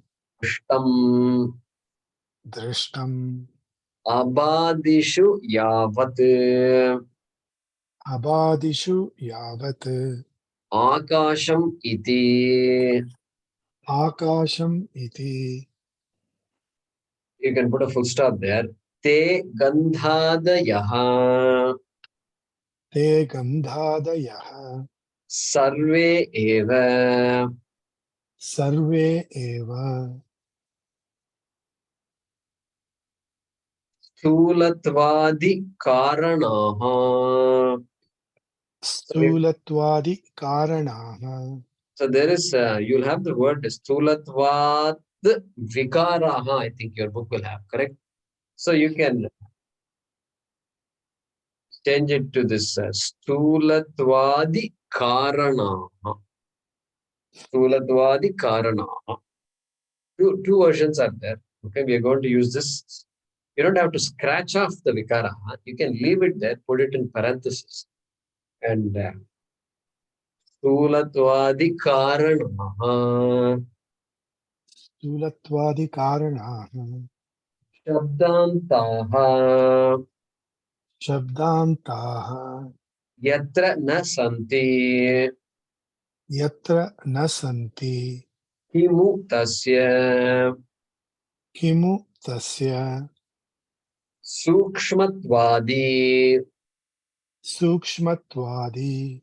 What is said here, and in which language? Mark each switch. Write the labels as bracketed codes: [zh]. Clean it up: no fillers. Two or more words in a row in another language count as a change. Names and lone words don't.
[sa] ष्टम् दृष्टम् अवधिषु यावत् अवधिषु यावत् आकाशम् इति. आकाशम् इति [en] You can put a full stop there. [sa] ते गन्धादयः ते गन्धादयः सर्वे एव सर्वे एव स्थूलत्वादि कारणाः. स्थूलत्वादि कारणाः. [en] So there is, you'll have the word [sa] स्थूलत्वाद् विकाराः. [en] I think your book will have, correct? So you can change it to this [sa] स्थूलत्वादि कारणाः. स्थूलत्वादि कारणाः. [en] Two versions are there. Okay, we are going to use this. You don't have to scratch off the vikara. You can leave it there, put it in parenthesis. [sa] And स्थूलत्वादि कारणाः. स्थूलत्वादि कारणाः. शब्दान्ताः. शब्दान्ताः यत्र न सन्ति. यत्र न सन्ति किमु तस्य. किमु तस्य सूक्ष्मत्वादि सूक्ष्मत्वादि